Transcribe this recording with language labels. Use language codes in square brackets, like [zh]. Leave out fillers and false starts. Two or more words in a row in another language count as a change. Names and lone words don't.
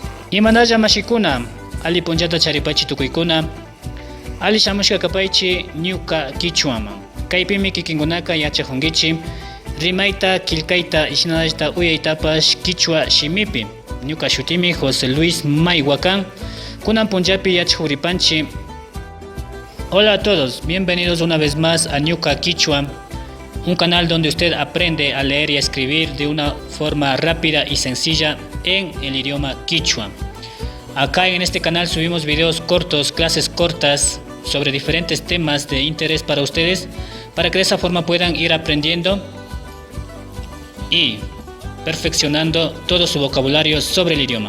[qu] Imanalla mashikuna, ali punchata charipachi tukuykuna, ali shamushka kapaychi ñuka Quichuaman. Kaypimi kikinkunaka yachajunkichi, rimayta, kilkayta, ishinadashta uyaytapash Quichua shimipi. Ñuka shutimi José Luis Maywa kan, kunan punchapi yachajuripanchi. [es] Hola a todos, bienvenidos una vez más a Ñuka Quichua, un canal donde usted aprende a leer y a escribir de una forma rápida y sencilla en el idioma Quichua. Acá en este canal subimos videos cortos, clases cortas sobre diferentes temas de interés para ustedes, para que de esa forma puedan ir aprendiendo y perfeccionando todo su vocabulario sobre el idioma.